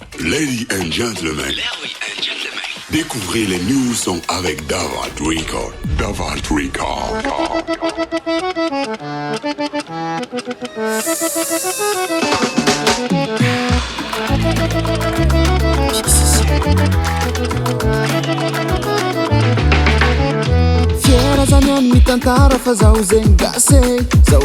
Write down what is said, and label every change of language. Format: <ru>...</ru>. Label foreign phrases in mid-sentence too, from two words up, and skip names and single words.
<en>Ladies and gentlemen,</en> <fr>découvrez les nouveaux sons avec Davart Record. Davart Record.</fr> <mg>Fiera zany mitantara fa zaho zegny gasy zaho</mg>